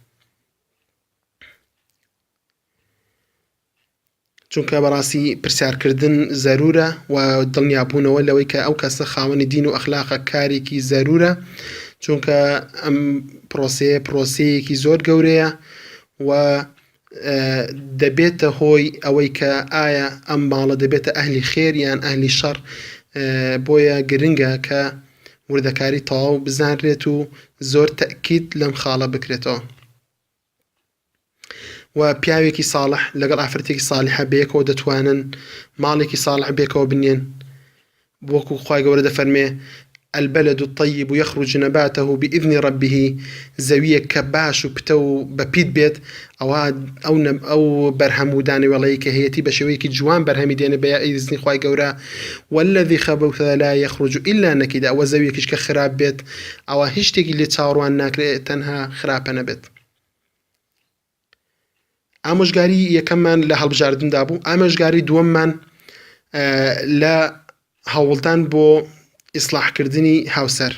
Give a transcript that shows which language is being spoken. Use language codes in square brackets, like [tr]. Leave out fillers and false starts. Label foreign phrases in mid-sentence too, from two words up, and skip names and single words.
[ckb] چونکە بەڕاستی پرسیارکردن زەرورە و دڵنیابوونەوە لەوەی کە ئەو کەسە خاوەنی دین و ئەخلاقە کارێکی زەرورە چونکە ئەم پرۆسەیەکی زۆر گەورەیە و دەبێتە هۆی ئەوەی کە ئایا ئەم ماڵە دەبێتە ئەهلی خێر یان ئەهلی شەڕ بۆیە گرنگە کە وردەکاری تەواو بزانرێت و زۆر تەکید لەم خاڵە بکرێتەوە. و پیاوێکی ساڵح لەگەڵ ئافرەتێکی ساڵحە بەیەکەوە دەتوانن ماڵێکی ساڵح بێکەوە بنێن بۆکو خوای گەورە دەفەرمێ [ar] البلد الطيب يخرج نباته بإذن ربه [ckb] زەویەک کە باش و پتە و بەپیت بێت ئەو بەرهەم و دانەوێڵەیە کە هەیەتی بە شێوەیەکی جوان بەرهەمی دێنە بە ئیزنی خوای گەورە [ar] والذي خبث لا يخرج إلا نكدا [ckb] ئەوە زەویەکیش کە خراپ بێت ئەوە هیچ شتێکی لێ چاوەڕوان ناکرێت تەنها خراپە نەبێت. ئامۆژگاری یەکەممان لە هەڵبژاردندا بوو. ئامۆژگاری دووەممان لە هەوڵدان بۆ ئیسلاحکردنی هاوسەر.